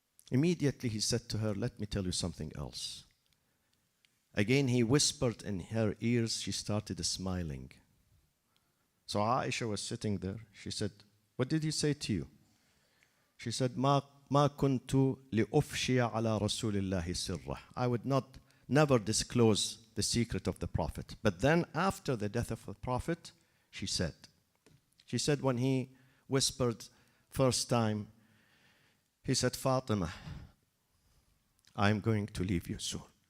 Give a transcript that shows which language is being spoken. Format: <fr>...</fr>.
<en>Immediately he said to her, let me tell you something else. Again he whispered in her ears. She started smiling. So Aisha was sitting there. She said, what did he say to you? She said,</en> <ar>ما كنت لأفشي على رسول الله سره.</ar> <en>I would never disclose the secret of the Prophet. But then after the death of the Prophet, she said when he whispered first time, he said, Fatima, I'm going to leave you soon.</en>